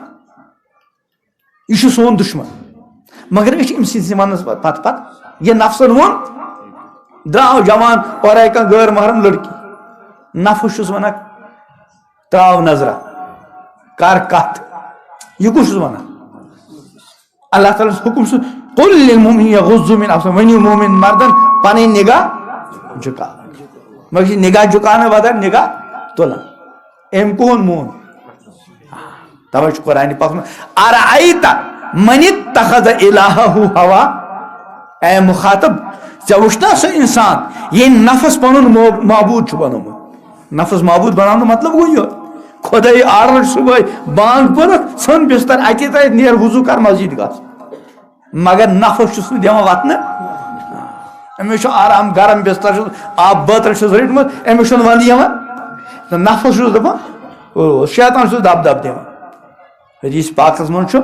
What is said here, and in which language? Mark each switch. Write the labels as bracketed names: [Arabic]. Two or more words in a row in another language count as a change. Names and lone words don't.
[Kashmiri] یہ چھُ سون دشمن مگر أسۍ چھِ أمۍ سٕنٛدِس وننس پتہٕ یہ نفسن ووٚن درٛاو جوان اور آیہِ کانٛہہ غٲر محرم لڑکی نفس چھُس ونان تراو نظرا کر کتھ یہ کُس چھُس ونان اللہ تعالیٰ حکم چھُ [Arabic] قل للمؤمنین یغضوا من ابصارہم [Kashmiri] ؤنِو مومن مردن پنٕنۍ نگاہ جُکا مگر یہ نگاہ جُکاونہٕ بدل نگاہ تُلان أمۍ کُہُنٛد مون توے چھُ قرآنِ پاک [Arabic] ارأیت من اتخذ الہہ ہوا [Kashmiri] اے مخاطب ژےٚ وٕچھنا سُہ انسان ییٚمۍ نفس پنُن معبوٗد چھُ بنومُت نفس معبوٗد بناونُک مطلب گوٚو یہِ خۄداے آرڈر صبحٲے بانگ پٔرِتھ ژھٕن بستر اتی تتہِ نیر وضوٗ کر مسجد گژھ مگر نفس چھُس نہٕ دِوان وتنہٕ أمِس چھُ آرام گرم بستر چھُس آب بٲتل چھُس رٔٹمٕژ أمِس چھُنہٕ ونٛدٕ یِوان تہٕ نفس چھُس دپان شیطان چھُس دب دب دِوان حدیث پاکس منٛز چھُ